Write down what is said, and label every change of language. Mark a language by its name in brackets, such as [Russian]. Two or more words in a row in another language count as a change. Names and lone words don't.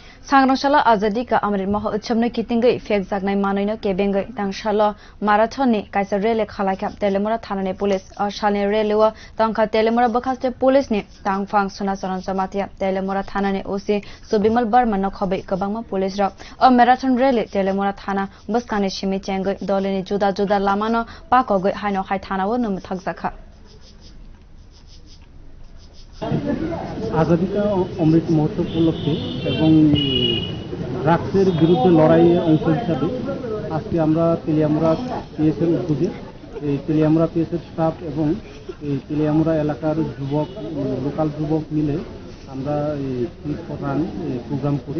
[Kok Borok] सांग्रांशाला आजादी का अमृत महोत्सव न कितिंगै फेक जागनाय मानैनो केबेंगै तांशालो माराथननि काइसा रेले खालायखाब तेलेमुरा थानानि पुलिस शालनि रेलेवा तांखा तेलेमुरा बखास्ते पुलिसनि तांफां सुना सरनसमातिया तेलेमुरा थानानि ओसी सुबिमल बर्मन खबै गोबांमा पुलिस र मैराथन रेले तेलेमुरा थाना बसकानि सिमि चेंगै दलिनि जुदा जुदा लामानो पाकगै हाइनो हाइ थानावो नमथागजाखा [Bangla] आजादी का अमृत महोत्सव उपलक्षे এবং ড্রাগসের বিরুদ্ধে লড়াইয়ের অংশ হিসাবে আজকে আমরা তেলিয়ামুড়া পিএসের উদ্যোগে এই তেলিয়ামুড়া পিএসের স্টাফ এবং এই তেলিয়ামুড়া এলাকার যুবক লোকাল যুবক মিলে আমরা এই রান প্রোগ্রাম করি।